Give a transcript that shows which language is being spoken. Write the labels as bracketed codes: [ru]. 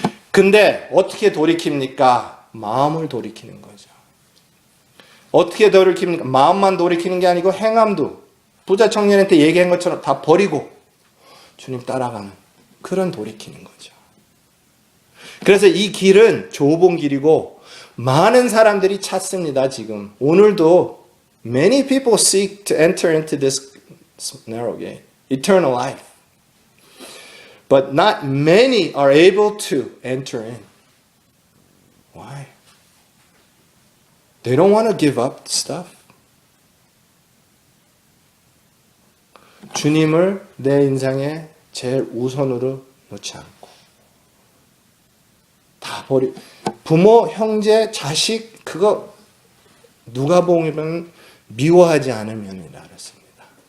[ko] 근데 어떻게 돌이킵니까? 마음을 돌이키는 거죠. 어떻게 돌이킵니까? 마음만 돌이키는 게 아니고 행함도 부자 청년한테 얘기한 것처럼 다 버리고 주님 따라가는 그런 돌이키는 거죠. 그래서 이 길은 좁은 길이고 많은 사람들이 찾습니다. 지금 오늘도 [en] many people seek to enter into this narrow gate, eternal life. But not many are able to enter in. Why? They don't want to give up stuff. [ko] 주님을 내 인생에 제일 우선으로 놓지 않고 다 부모, 형제, 자식 그거 누가복음은 미워하지 않으면이라 그랬습니다.